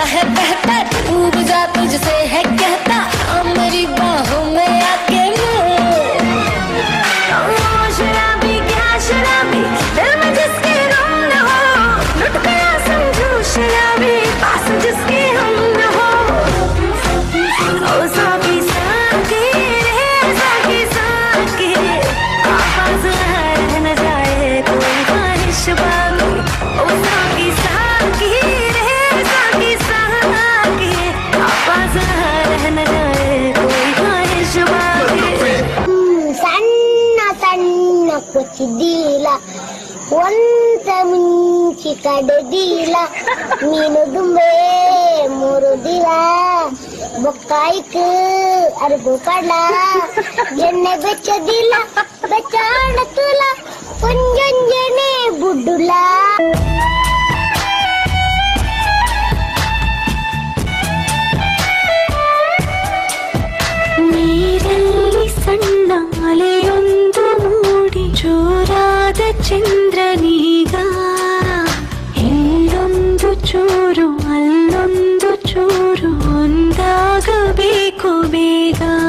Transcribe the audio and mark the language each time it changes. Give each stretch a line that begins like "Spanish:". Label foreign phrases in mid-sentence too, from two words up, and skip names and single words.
Hindi: है बहता डूब जा तुझसे है कहता मेरी बाहों में आके शराबी क्या शराबी दिल में जिसके गम न हो लुट गया समझो शराबी पास जिसके हम न हो ओ साकी साकी रे साकी साकी आवाज रह न जाए कोई ख्वाहिश बाकी ओ साकी साकी रे साकी साकी आवाज रह न जाए कोई ख्वाहिश बाकी
Tulu: ಸಣ್ಣ ಸಣ್ಣ ಕುಚಿದೀಲ ಒಂದ ಮುಂಚಿ ಕಡದೀಲ ಮೀನು ದುಂಬೆ ಮೂರು ದಿಲ ಬೊಕ್ಕಾಯ್ಕು ಅರ್ಬು ಕಡ್ಲ ಎಣ್ಣೆ ಬೆಚ್ಚದಿಲ್ಲ ಬಚಾಣ ತುಲ ಒಂಜೊಂಜನೆ ಬುಡ್ಡುಲ
Kannada: ನೀರಲ್ಲಿ ಸಣ್ಣ ಅಲೆಯೊಂದು ಮೂಡಿ ಜೋರಾದ ಚಂದ್ರನೀಗ ಇಲ್ಲೊಂದು ಚೂರು ಅಲ್ಲೊಂದು ಚೂರು ಒಂದಾಗಬೇಕು ಬೇಗ.